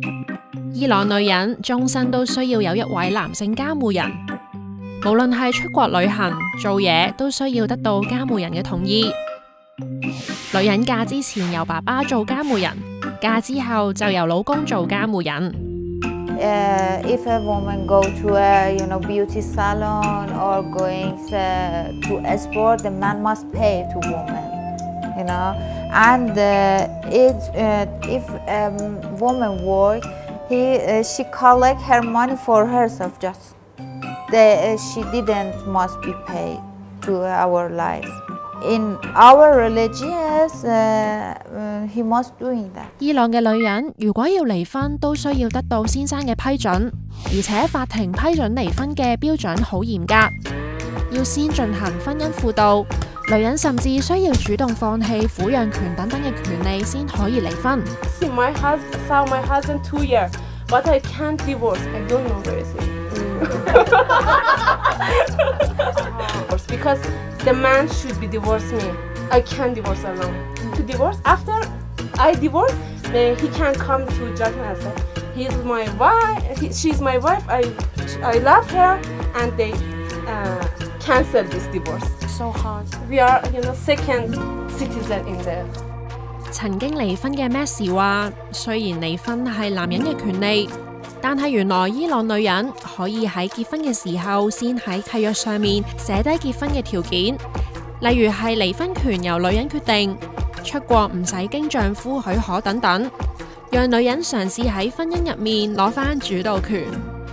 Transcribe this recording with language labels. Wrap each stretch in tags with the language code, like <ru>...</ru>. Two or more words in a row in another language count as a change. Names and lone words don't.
<yue>伊朗女人終身都需要有一位男性監護人，無論係出國旅行、做嘢，都需要得到監護人嘅同意。女人嫁之前由爸爸做監護人，嫁之後就由老公做監護人。</yue> <en>If a woman go to a beauty salon or going to a sport, the man must pay to woman. And if a woman work, she collect her money for herself. Just she didn't must be paid to our lives.In our religions, he must doing that. 伊朗嘅女人如果要離婚，都需要得到先生嘅批准，而且法庭批准離婚嘅標準好嚴格，要先進行婚姻輔導。女人甚至需要主動放棄撫養權等等嘅權利先可以離婚。 My husband saw my husband 2 years, but I can't divorce. I don't know where is he. Because the man should be divorce me. I can't divorce alone. To divorce after I divorce, he can come to judgment and say, "He's my wife. She's my wife. I love her," and they cancel this divorce. So hard. We are, second citizen in there.</en> <yue>曾經離婚嘅 Messi 話：雖然離婚係男人嘅權利，但係原來伊朗女人可以喺結婚嘅時候先喺契約上面寫低結婚嘅條件，例如係離婚權由女人決定，出國唔使經丈夫許可等等，讓女人嘗試喺婚姻入面攞返主導權。</yue>